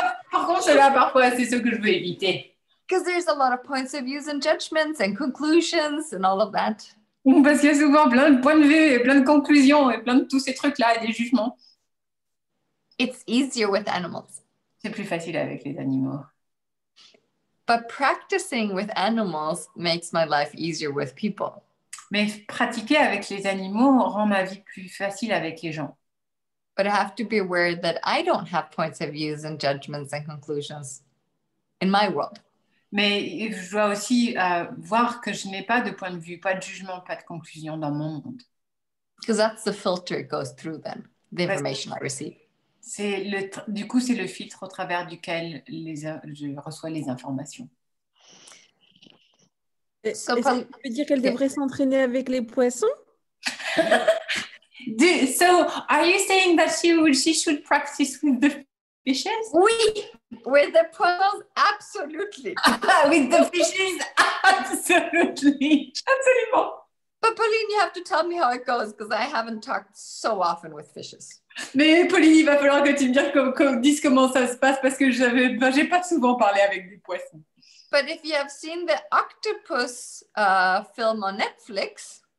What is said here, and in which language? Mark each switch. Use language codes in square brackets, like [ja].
[fr] Par contre, ceux-là, parfois, c'est ceux que je veux éviter. [en] Because there's a lot of points of views and judgments and conclusions and all of that. [fr] Parce qu'il y a souvent plein de points de vue et plein de conclusions et plein de tous ces trucs-là et des jugements. [en] It's easier with animals. [fr] C'est plus facile avec les animaux. [en] But practicing with animals makes my life easier with people. [fr] Mais pratiquer avec les animaux rend ma vie plus facile avec les gens. [en] But I have to be aware that I don't have points of views and judgments and conclusions in my world. [fr] Mais je dois aussi voir que je n'ai pas de point de vue, pas de jugement, pas de conclusion dans mon monde. [en] Because that's the filter it goes through then, the information I receive. [fr] Du coup, c'est le filtre au travers duquel je reçois les informations. Ça veut dire qu'elle devrait s'entraîner avec les poissons? [en] So, are you saying that she should practice with the fishes? [fr] Oui, [en] with the [fr] poissons, [en] absolutely. With the fishes, absolutely. [fr] Absolument. [en] But Pauline, you have to tell me how it goes because I haven't talked so often with fishes. [fr] Mais Pauline, il va falloir que tu me dises comment ça se passe parce que j'ai pas souvent parlé avec des poissons. [en] But if you have seen the octopus film on Netflix.